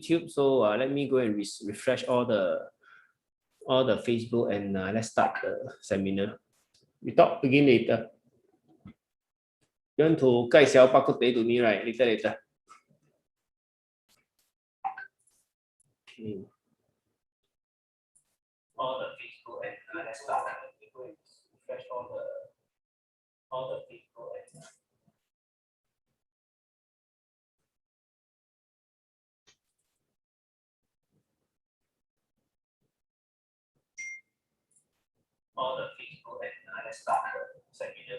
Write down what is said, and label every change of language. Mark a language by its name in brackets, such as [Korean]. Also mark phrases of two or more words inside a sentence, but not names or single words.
[English] YouTube. So let me go and refresh all the Facebook, and let's start the seminar. We talk again later. You want to 介紹 bak kut teh to me, right? Later. Okay. All the Facebook, and let's start. Let me go and refresh all the Facebook, and all the Facebook, and let's start the seminar.